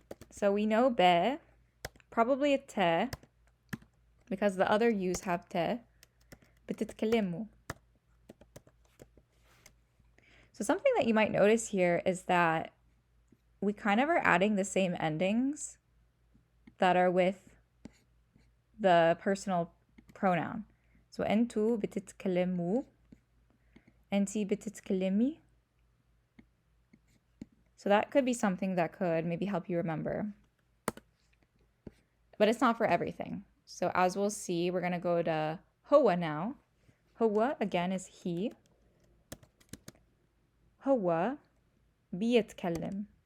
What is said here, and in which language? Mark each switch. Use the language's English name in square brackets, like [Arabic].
[English] So we know be, probably a te, because the other U's have te. [Arabic] بتتكلموا. [English] So something that you might notice here is that we kind of are adding the same endings that are with the personal pronoun. [Arabic] So انتوا بتتكلموا, انتي بتتكلمي. [English] So that could be something that could maybe help you remember. But it's not for everything. So as we'll see, we're going to go to هو now. هو again is he. [Arabic] هو بيتكلم.